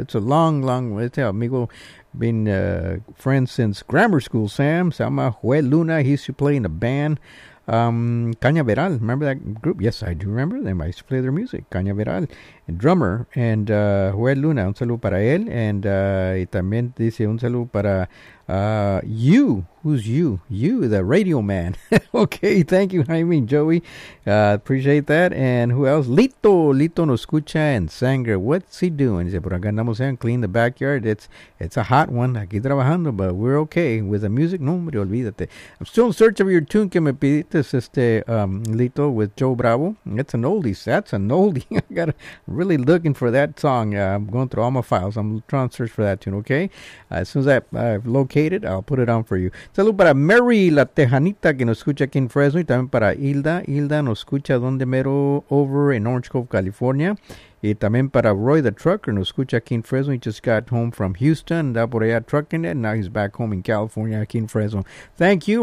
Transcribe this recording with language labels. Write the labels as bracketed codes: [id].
[en] It's a long, long, amigo, been friends since grammar school, Sam. [es] Se llama [en] Juel Luna. He used to play in a band. Cañaveral, remember that group? Yes, I do remember them. I used to play their music. Cañaveral, and drummer, and Juel Luna. [es] Un saludo para él. And y también dice un saludo para... [en] you, who's you? You, the radio man. Okay, thank you, Jaime, Joey. Appreciate that. And who else? [es] Lito no escucha en Sangre. [en] What's he doing? He said, [es] por acá andamos en [en] clean the backyard. It's a hot one. [es] Aquí trabajando, [en] but we're okay with the music. [es] No, hombre, olvídate. [en] I'm still in search of your tune [es] que me pidiste, [en] Lito, with Joe Bravo. It's an oldie. That's an oldie. really looking for that song. I'm going through all my files. I'm trying to search for that tune, okay? As soon as I've located located, I'll put it on for you. [es] Salud para Mary, la Tejanita, que nos escucha aquí en Fresno, y también para Hilda. Hilda nos escucha donde mero, [en] over in [es] Orange Cove, California. Y también para Roy, the trucker, nos escucha aquí en Fresno. [en] He just got home from Houston, [es] da por allá [en] trucking it, and now he's back home in California, [es] aquí en Fresno. [en] Thank you.